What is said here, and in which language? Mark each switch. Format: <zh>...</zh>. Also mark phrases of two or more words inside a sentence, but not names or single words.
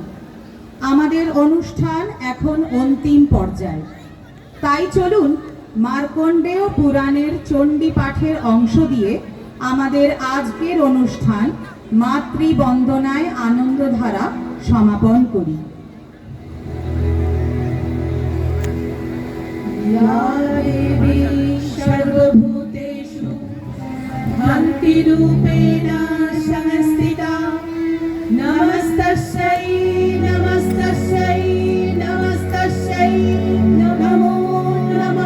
<bn>আমাদের অনুষ্ঠান এখন অন্তিম পর্যায়ে, তাই চলুন মার্কণ্ডেয় পুরাণের চণ্ডী পাঠের অংশ দিয়ে আমাদের আজকের অনুষ্ঠান মাতৃবন্দনায় আনন্দধারা সমাপন করি।</bn> <sa>या देवी सर्वभूतेषु भक्तिरूपेण संस्थिता नमस्तस्यै नमस्तस्यै नमस्तस्यै नमो नमः।</sa>